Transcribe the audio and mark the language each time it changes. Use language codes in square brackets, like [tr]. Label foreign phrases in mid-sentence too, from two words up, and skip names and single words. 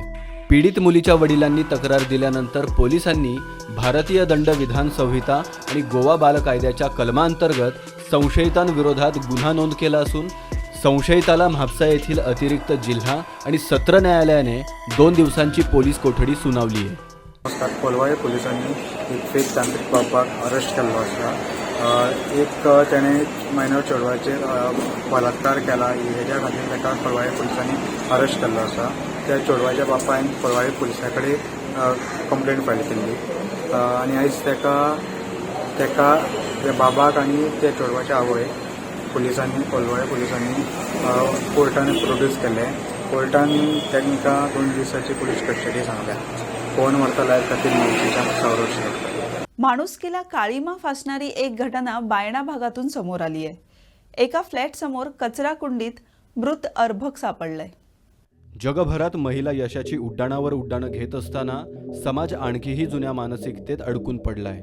[mr] पीडित मुलीच्या वडिलांनी तक्रार दिल्यानंतर पोलिसांनी भारतीय दंड विधान संहिता आणि गोवा बाल कायद्याच्या कलमांतर्गत संशयितांविरोधात गुन्हा नोंद केला असून संशयिताला म्हापसा येथील अतिरिक्त जिल्हा आणि सत्र न्यायालयाने 2 दिवसांची पोलीस कोठडी सुनावली आहे. [kok] कोलवाळे पोलिसांनी एक फेक तांत्रिक बापाक अरेस्ट केल्लो आसा. एक तेणे मायनर चेडवाचेर बलात्कार केला. हेज्या खातीर ताका कोलवाळे पोलिसांनी अरेस्ट केल्लो आसा. त्या चेडवाच्या बापायन कोलवाळे पोलिसां कडेन [en] complaint file [kok] केल्ली आनी आयज तेका त्या बाबाक आनी त्या चेडवाच्या आवय कोलवाळे पोलिसांनी कोर्टान प्रोड्यूस केले. कोर्टान तांकां 2 दिसाची [en] police custody [kok] सांगल्या. फोन व्हरता लायफ खातीर मुलीच्या संरक्षण. [mr] माणुसकीला काळीमा फासणारी एक घटना बायणा भागातून समोर आली आहे. एका फ्लॅटसमोर कचरा कुंडीत मृत अर्भक सापडलंय. जगभरात महिला यशाची उड्डाणावर उड्डाणं घेत असताना समाज आणखीही जुन्या मानसिकतेत अडकून पडलाय.